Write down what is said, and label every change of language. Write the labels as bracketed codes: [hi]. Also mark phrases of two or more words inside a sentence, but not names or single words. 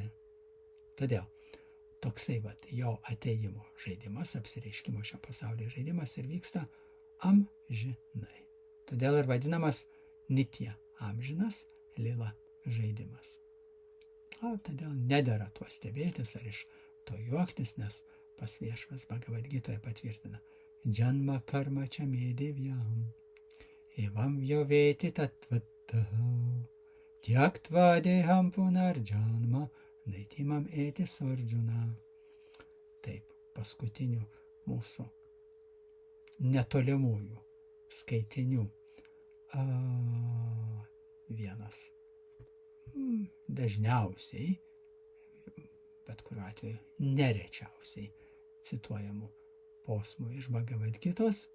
[lt] Todėl toksai jo atėjimo žaidimas, apsireiškimo šio pasaulio žaidimas ir vyksta amžinai. Todėl ir vadinamas Nitya, amžinas, Lila žaidimas. Todėl nedera tuo stebėtis ar iš to juoktis, nes pas viešpas Bhagavad Gitoje patvirtina: [sa] जन्म कर्म च मे दिव्यम्, एवं यो वेत्ति तत्त्वतः. त्यक्त्वा देहं पुनर्जन्म नैति माम् एति सोऽर्जुन. [lt] Taip, paskutinių mūsų netolimųjų skaitinių vienas dažniausiai, bet kuriuo atveju nerečiausiai cituojamų posmų iš Bhagavad Gitos.